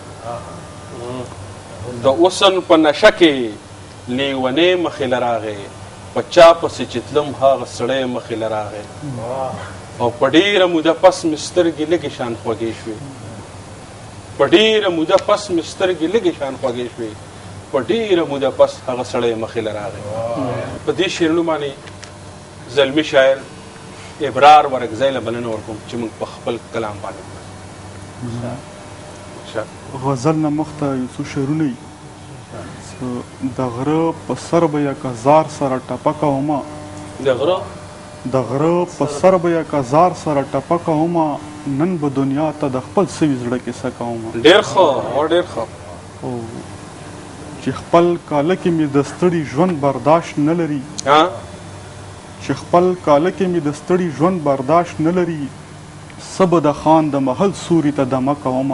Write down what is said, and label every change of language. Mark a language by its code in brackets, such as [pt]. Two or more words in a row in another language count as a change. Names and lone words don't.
[ps] د حسن په نشه کې لیونی مخې له راغی، په چا پسې چې تلم هغه سړی مخې له راغی، او په ډېره موده پس مې سترګې لږې شان خوږې شوې، په ډېره موده پس مې سترګې لږې شان خوږې شوې، په ډېره موده پس هغه سړی مخې له راغی. په دې شعرونو باندې زلمي شاعر ابرار ورکزی له بلنه ورکوم چې موږ په خپل کلام باندې غزل نه مخته یو څو شعرونه دي. د غره په سر به یک هزار سره ټپکه ومه، د غره په سر به یک هزار سره ټپکه ومه، نن به دنیا ته د خپل سوي زړه کیسه کومه. ډېر ښه ډېر ښه. چې خپل کاله کې مې د ستړي ژوند برداشت نه لري، چې خپل کاله کې مې د ستړي ژوند برداشت نه لري، څه به د خان د محل سوري ته دمه کومه.